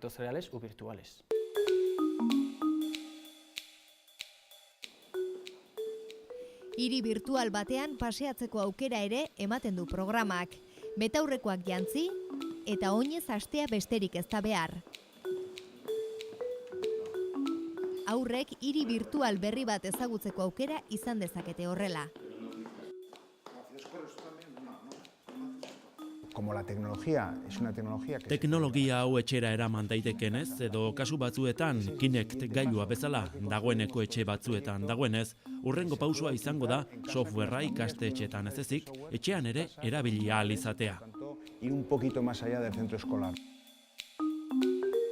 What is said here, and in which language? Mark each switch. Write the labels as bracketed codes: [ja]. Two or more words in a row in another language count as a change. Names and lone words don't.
[eu] Hiri virtual batean paseatzeko aukera ere ematen du programak. Betaurrekoak jantzi eta oinez hastea besterik ez da behar. Aurrek hiri virtual berri bat ezagutzeko aukera izan dezakete horrela. [es] Como la tecnología es una tecnología que [eu] Teknologia hau etxera eraman daitekenez edo kasu batzuetan Kinect gailua bezala dagoeneko etxe batzuetan dagoenez, hurrengo pausua izango da softwarea ikastetxeetan ez ezik, etxean ere erabili ahal izatea. [es] ir un poquito más allá del centro escolar.